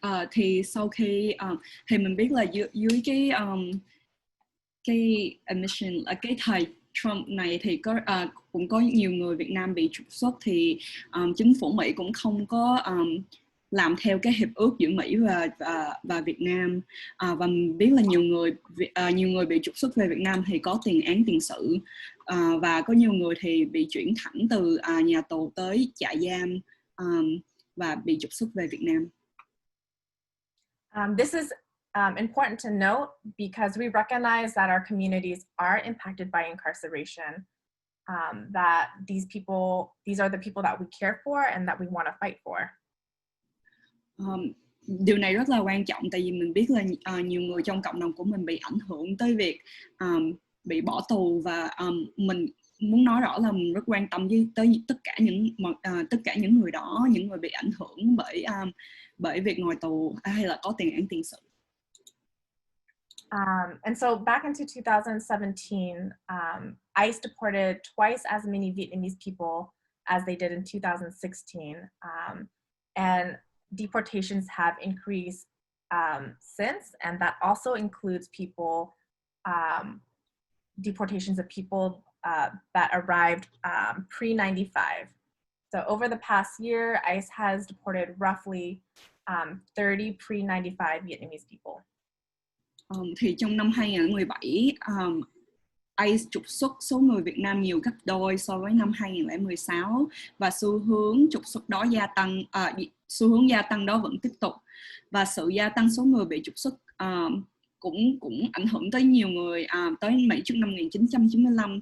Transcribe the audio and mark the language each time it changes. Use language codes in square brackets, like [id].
[vi] Thì sau khi thì mình biết là dưới cái admission là cái thời Trump này thì cũng có nhiều người Việt Nam bị trục xuất, thì chính phủ Mỹ cũng không có làm theo cái hiệp ước giữa Mỹ và Việt Nam, và mình biết là nhiều người bị trục xuất về Việt Nam thì có tiền án tiền sự, và có nhiều người thì bị chuyển thẳng từ nhà tù tới trại giam và bị trục xuất về Việt Nam. [en] This is important to note because we recognize that our communities are impacted by incarceration, that these are the people that we care for and that we want to fight for. [vi] Điều này rất là quan trọng, tại vì mình biết là nhiều người trong cộng đồng của mình bị ảnh hưởng tới việc bị bỏ tù, và mình muốn nói rõ là mình rất quan tâm tới tất cả những người đó, những người bị ảnh hưởng bởi việc ngồi tù hay là có tiền án tiền sự. [en] And so back into 2017, ICE deported twice as many Vietnamese people as they did in 2016, and deportations have increased since, and that also includes deportations of people that arrived pre-95. So over the past year, ICE has deported roughly 30 pre-95 Vietnamese people. [vi] Thì trong năm 2017, ICE trục xuất số người Việt Nam nhiều gấp đôi so với năm 2016, và xu hướng trục xuất đó xu hướng gia tăng đó vẫn tiếp tục, và sự gia tăng số người bị trục xuất cũng ảnh hưởng tới nhiều người tới Mỹ trước năm 1995.